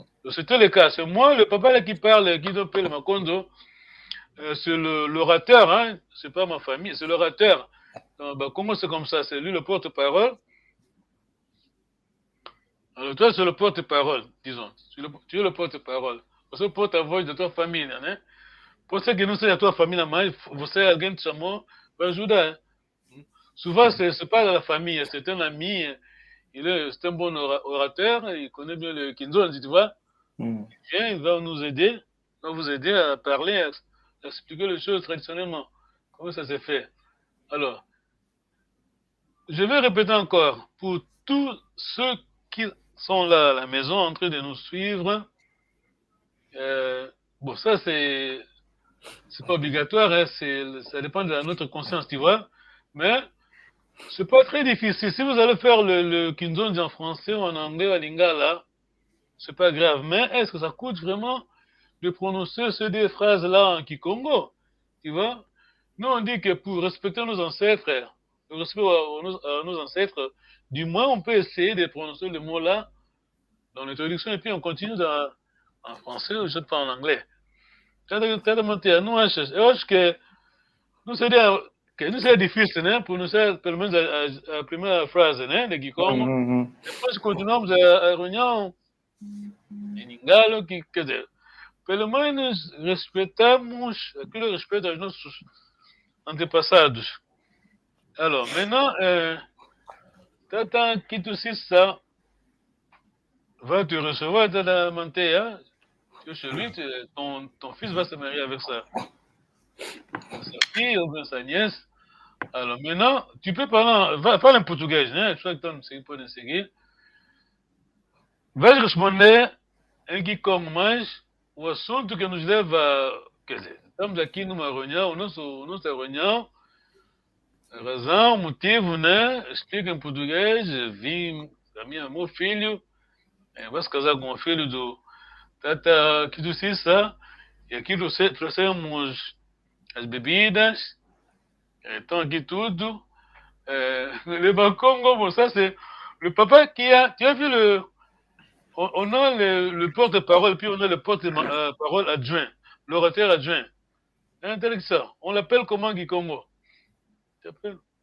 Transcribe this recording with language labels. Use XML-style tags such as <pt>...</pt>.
<fr>C'est tous les cas. C'est moi, le papa là qui parle, qui donne le Makondo. C'est l'orateur, hein. C'est pas ma famille, c'est l'orateur. Comment c'est comme ça? C'est lui le porte-parole. Alors toi, c'est le porte-parole, disons. Tu es le porte-parole.</fr> <pt>Você porte a voz da tua família, né? Pode ser que não seja a tua família, mas você, alguém te chamou para ajudar.</pt> <fr>Souvent, c'est pas la famille, c'est un ami. C'est un bon orateur, il connaît bien le Kinzo, tu vois. Il vient, il va nous aider, va vous aider à parler, à expliquer les choses traditionnellement. Comment ça s'est fait? Alors, je vais répéter encore, pour tous ceux qui sont là à la maison en train de nous suivre, bon, ça c'est pas obligatoire, hein, ça dépend de notre conscience, tu vois, mais c'est pas très difficile. Si vous allez faire le Kinzondi en français ou en anglais ou en lingala, c'est pas grave, mais est-ce que ça coûte vraiment de prononcer ces deux phrases-là en Kikongo, tu vois? Nous on dit que pour respecter nos ancêtres, le respect à nos ancêtres, du moins on peut essayer de prononcer le mot-là dans l'introduction et puis on continue en français ou je ne sais pas en anglais.</fr> <pt>Nous, eu acho que não seria difícil, né? Pronunciar pelo menos a primeira frase, né? De Kikongo. Depois continuamos a reunião em Lingala, que quer dizer, pelo menos respeitamos aquele respeito aos nossos antepassados.</pt> <fr>Alors, maintenant, Tata Kitusissa va te recevoir Tata Mantea. Tu es chez lui, ton fils va se marier avec sa fille ou bien sa nièce. Alors maintenant, tu peux parler en portugais, né?</fr> <pt>Je que tu pode seguir. Vais responder em Kikongo, mas o assunto que nos leva, quer dizer, estamos aqui numa reunião, nossa reunião, a razão, o motivo, né? Explica em português, vim, meu filho, vai se casar com o filho do Tata Kitusissa, e aqui trouxemos as bebidas, estão aqui tudo.</pt> <fr>Le Bakongo, bon, ça c'est le papa qui a, tu as vu on a le porte-parole, puis on a le porte-parole adjoint, l'orateur adjoint. Intéressant. On l'appelle comment Kikongo? Tu appelles?</fr>